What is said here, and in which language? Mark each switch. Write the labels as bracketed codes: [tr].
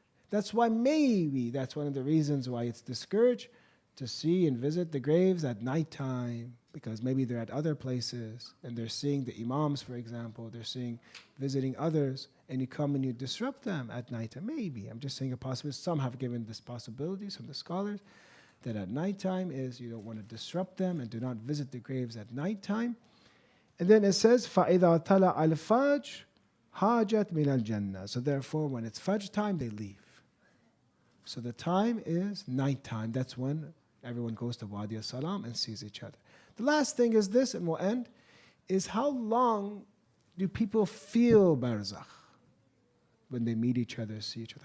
[en] That's why that's one of the reasons why it's discouraged to see and visit the graves at nighttime, because maybe they're at other places and they're seeing the imams, for example, visiting others, and you come and you disrupt them at nighttime. Maybe, I'm just saying a possibility. Some have given this possibility, some of the scholars, that at nighttime is you don't want to disrupt them and do not visit the graves at nighttime. And then it says, [ar] فَإِذَا طَلَعَ الْفَجْرُ هَاجَتْ مِنَ الْجَنَّةِ. [en] So therefore, when it's Fajr time, they leave. So the time is nighttime. That's when everyone goes to Wadi al-Salam and sees each other. The last thing is this, and we'll end, is how long do people feel barzakh when they meet each other, see each other?